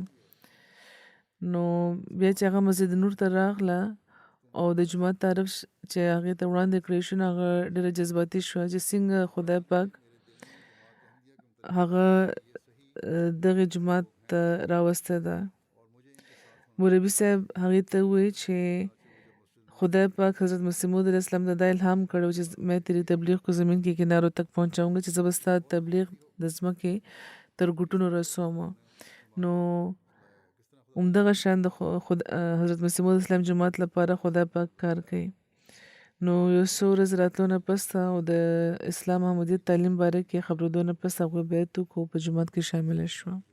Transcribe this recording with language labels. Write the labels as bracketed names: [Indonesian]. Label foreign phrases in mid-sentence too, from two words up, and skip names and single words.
[Pashto] نو بیا چې هغه مسجد نور ته راغله او د جومات تعریف چې هغې ته وړاندې کړی شو نو هغه ډېره جذباتي شوه چې څنګه خدای پاک هغه دغې جومات ته راوستی ده. مولوي صاحب هغې ته وویل چې خدای پاک حضرت مسیح موعود [Arabic] علیہ السلام [Pashto] ته دا الهام کړی چې [Urdu] میں تیری تبلیغ کو زمین کې کنارو تک پہنچاؤں گا [Pashto] چې زه به ستا تبلیغ د ځمکې تر ګوټونو رسوم. نو همدغه شان د حضرت مسیح موعود اسلام جومات لپاره خدای پاک کار کوي. نو یو څو ورځې راتلو نه پس او د اسلام احمدیت تعلیم باره کې خبرېدو نه پس هغوی بیعت وکړو په جومات کې شامله شوه.